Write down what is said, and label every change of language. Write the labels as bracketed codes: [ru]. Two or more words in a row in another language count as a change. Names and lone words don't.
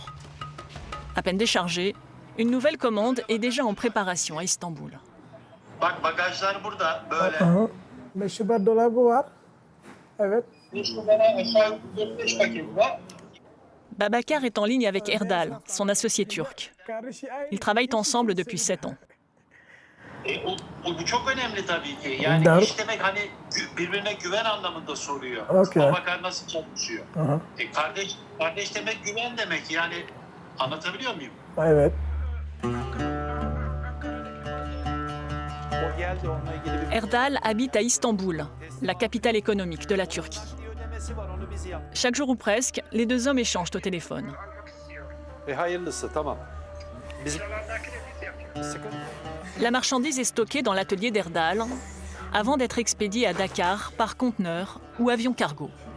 [fr] À peine déchargé, une nouvelle commande est déjà en préparation à Istanbul. Babacar est en ligne avec Erdal, son associé turc. Ils travaillent ensemble depuis 7 ans. [tr] Bu çok önemli tabii ki. Yani iş demek hani birbirine güven anlamında soruyor. Babakar nasıl çalışıyor? Kardeş demek güven demek. Yani Anlatabiliyor muyum? Evet. [fr] Erdal habite à Istanbul, la capitale économique de la Turquie. Chaque jour ou presque, les deux hommes échangent au téléphone. La marchandise est stockée dans l'atelier d'Erdal avant d'être expédiée à Dakar par conteneur ou avion cargo.